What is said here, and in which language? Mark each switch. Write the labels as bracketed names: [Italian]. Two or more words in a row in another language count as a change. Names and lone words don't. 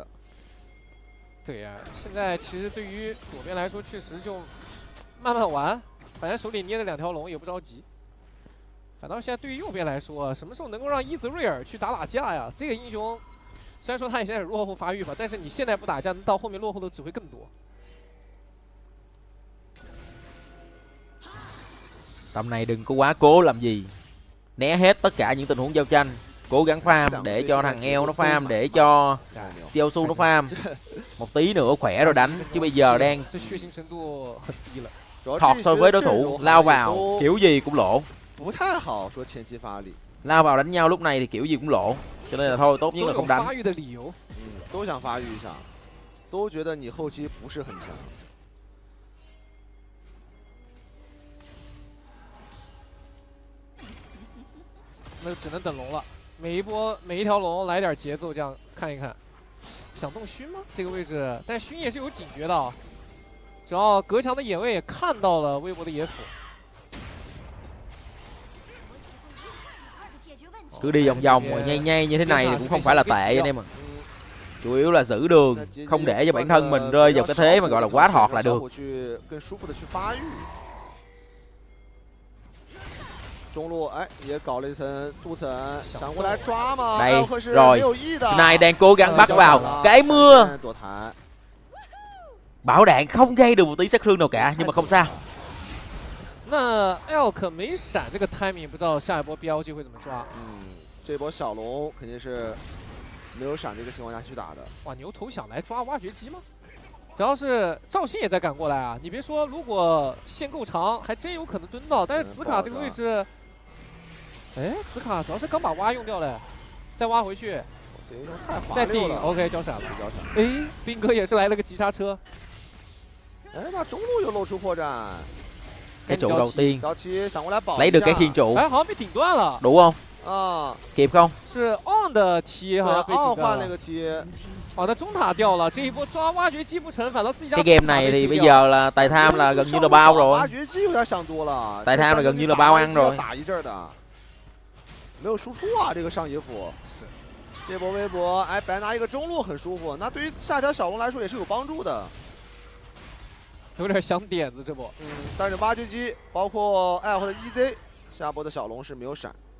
[Chinese] 对呀，现在其实对于左边来说，确实就慢慢玩，反正手里捏着2条龙也不着急。反倒现在对于右边来说，什么时候能够让伊泽瑞尔去打架呀？这个英雄虽然说他也现在落后发育吧，但是你现在不打架，到后面落後的只會更多。 [Vietnamese] Tầm này đừng có quá cố làm gì, né hết tất cả những tình huống giao tranh, cố gắng farm để cho thằng eo nó farm, để cho Xiaosu nó farm. Một tí nữa khỏe rồi đánh, chứ bây giờ đang thọt so với đối thủ, lao vào kiểu gì cũng lỗ. Lao vào đánh nhau lúc này thì kiểu gì cũng lỗ, cho nên là thôi tốt nhất là không đánh. [Chinese] 都想发育一下，都觉得你后期不是很强。那就只能等龙了，每一条龙来点节奏，这样看一看。想动熏吗？这个位置，但熏也是有警觉的，只要隔墙的野味也看到了微博的野辅。 [Vietnamese] Cứ đi vòng vòng rồi nhây nhây như thế này thì cũng không phải là tệ anh em ạ. Chủ yếu là giữ đường, không để cho bản thân mình rơi vào cái thế mà gọi là quá thọt là được. [Chinese] 中路哎也搞了一层镀层，想过来抓吗？ [Vietnamese] Đây rồi, này đang cố gắng bắt vào cái mưa. Bảo đạn không gây được một tí sát thương nào cả, nhưng mà không sao. [Chinese] 那 Elk 没闪这个 timing， 不知道下一波 BLG 会怎么抓。这波小龙肯定是没有闪这个情况下去打的。哇，牛头想来抓挖掘机吗？主要是赵信也在赶过来啊！你别说，如果线够长，还真有可能蹲到。但是紫卡这个位置，哎，紫卡主要是刚把挖用掉了，再挖回去，再顶 ，OK 交闪了。哎，兵哥也是来了个急刹车。哎，那中路又露出破绽。 [Vietnamese] Cái trụ đầu tiên lấy lấy được cái khiên trụ. Đủ không? Kịp không? [Chinese] 是 on 的踢好像被顶断了。好的，中塔掉了，这一波抓挖掘机不成，反倒自己家。 [Vietnamese] Cái game này thì bây giờ là tài tham là gần như là bao rồi. Tài tham là gần như là bao ăn rồi. [Chinese] 没有输出啊，这个上野辅。是。这波微博，哎，白拿一个中路很舒服，那对于下条小龙来说也是有帮助的。有点想点子这波，但是挖掘机包括艾或者 EZ 下波的小龙是没有闪，